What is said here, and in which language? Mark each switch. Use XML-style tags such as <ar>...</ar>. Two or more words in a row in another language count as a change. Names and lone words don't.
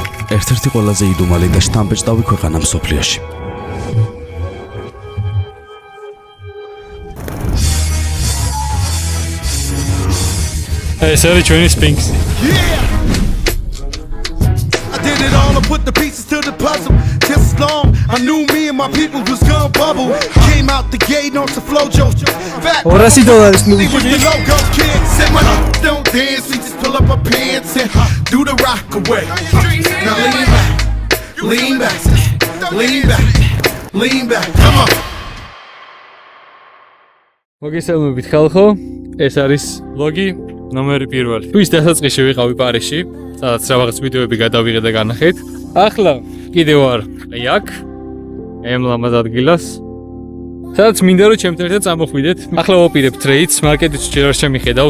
<ka>ერთ-ერთი ყველაზე იდუმალი და შთამბეჭდავი ქვეყანა მსოფლიოში. ეს არის ჩვენი სფინქსი.</ka> <en>Did it all and put the pieces to the puzzle. Just as long I knew me and my people was gonna bubble. Came out the gate on the flojo. Back $400 we was the logo kids. Said my don't dance, we just pull up our pants and do the rock away. Now lean back, lean back, lean back, lean back. Come on.</en> <ka>მოგესალმებით ხალხო, ეს არის ვლოგი ნომერი 1. თვის დასაწყისში ვიყავი პარიზში, სადაც რაღაც ვიდეოები გადავიღე და განახეთ. ახლა კიდევ ვარ აქ, ემლამაზ ადგილას. სადაც მინდა რომ ჩემთან ერთად წამოხვიდეთ. ახლა ვაპირებ ტრეიდს, მარკეტიც ჯერ არ შემიხედავს.</ka>